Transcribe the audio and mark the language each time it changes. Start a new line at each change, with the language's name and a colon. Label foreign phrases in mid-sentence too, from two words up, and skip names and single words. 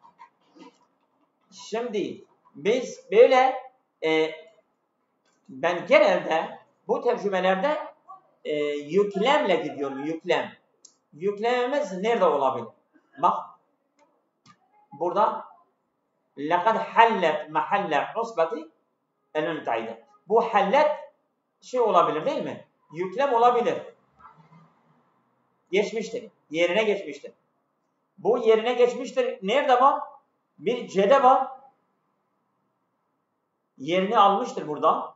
Turkish: Şimdi biz böyle ben genelde bu tercümelerde yüklemle gidiyorum. Yüklemimiz nerede olabilir? Bak. Burada
Arabic: لَقَدْ حَلَّتْ مَحَلَّ عُصْبَةِ el-müteahide.
Turkish: Bu hallet olabilir değil mi? Yüklem olabilir. Geçmiştir. Yerine geçmiştir. Bu yerine geçmiştir. Nerede var? Bir C'de var. Yerini almıştır burada.